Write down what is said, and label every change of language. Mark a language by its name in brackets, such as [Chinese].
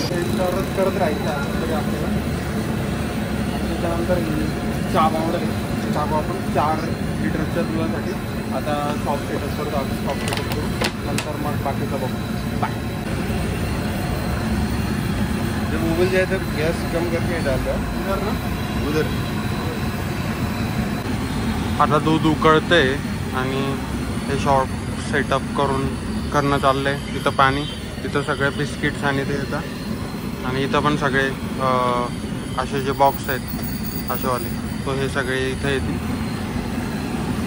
[Marathi] स्टरच करत राहायचं तरी आपल्याला। त्याच्यानंतर चहा पावडर आहे, चहा आपण 4 लिटरच्या दुधासाठी आता शॉप सेटअप करतो। आपण शॉप सेटअप करू, नंतर मग बाकीचं बघू। [English] Bye. [Hindi] जब उबल जाए तब गैस कम करके डालता उधर ना, उधर। [Marathi] आता दूध उकळतंय आणि हे शॉप सेटअप करणं चाललं आहे। तिथं पाणी, तिथं सगळे बिस्किट्स आणि ते येतात, आणि इथं पण सगळे असे जे बॉक्स आहेत असेवाले, तो हे सगळे इथं येतील।